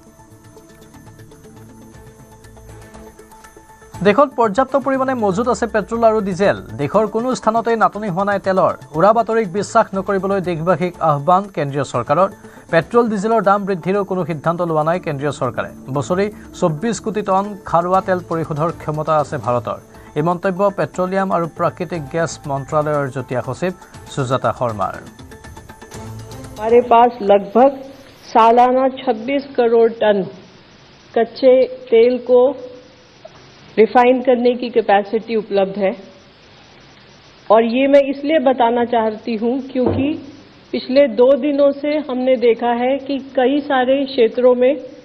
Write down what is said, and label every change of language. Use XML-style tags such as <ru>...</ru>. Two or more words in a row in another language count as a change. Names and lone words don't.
<as>দেশত পৰ্যাপ্ত পৰিমাণে মজুত আছে পেট্ৰল আৰু ডিজেল দেশৰ কোনো স্থানতে নাটনি হোৱা নাই তেলৰ উৰা বাতৰিক বিশ্বাস নকৰিবলৈ দেশবাসীক আহ্বান কেন্দ্ৰীয় চৰকাৰৰ পেট্ৰল ডিজেলৰ দাম বৃদ্ধিৰো কোনো সিদ্ধান্ত লোৱা নাই কেন্দ্ৰীয় চৰকাৰে বছৰি 24 কোটি টন খাৰুৱা তেল পৰিশোধৰ ক্ষমতা আছে ভাৰতৰ এই মন্তব্য পেট্ৰলিয়াম আৰু প্ৰাকৃতিক গেছ মন্ত্ৰালয়ৰ যুটীয়া সচিব সুজাতা শৰ্মাৰ</as> <hi>हमारे पास लगभग सालाना 26 करोड़ टन कच्चे तेल को रिफाइन करने की कैपेसिटी उपलब्ध है और ये मैं इसलिए बताना चाहती हूँ क्योंकि पिछले 2 दिनों से हमने देखा है कि कई सारे क्षेत्रों में</hi>